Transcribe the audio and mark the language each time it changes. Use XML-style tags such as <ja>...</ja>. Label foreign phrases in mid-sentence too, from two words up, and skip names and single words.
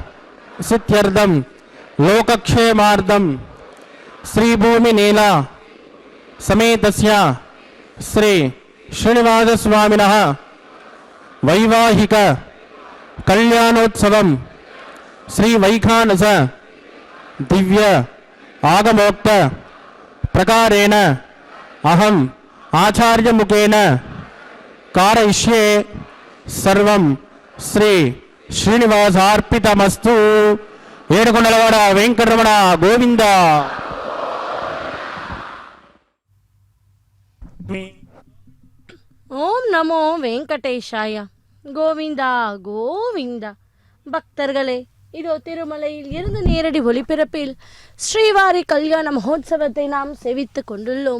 <sa>सिद्ध्यर्थम लोकक्षेमार्थम श्रीभूमि नीला समेतस्य श्री श्रीनिवासस्वामिनः वैवाहिक कल्याणोत्सवं श्री वैखानस दिव्य आगमोक्त प्रकारेण अहम् आचार्यमुखेन कारयिष्ये। सर्वं श्री श्रीनिवासार्पितमस्तु।</sa> <te>ఏడుకొండలవాడ వెంకటరమణ గోవింద.</te> <ta>ஓம் நமோ வெங்கடேஷாய. கோவிந்தா கோவிந்தா. பக்தர்களே, இதோ திருமலையில் இருந்து நேரடி ஒளிபரப்பில் ஸ்ரீவாரி கல்யாண மகோத்சவத்தை நாம் சேவித்து கொண்டுள்ளோம்.</ta>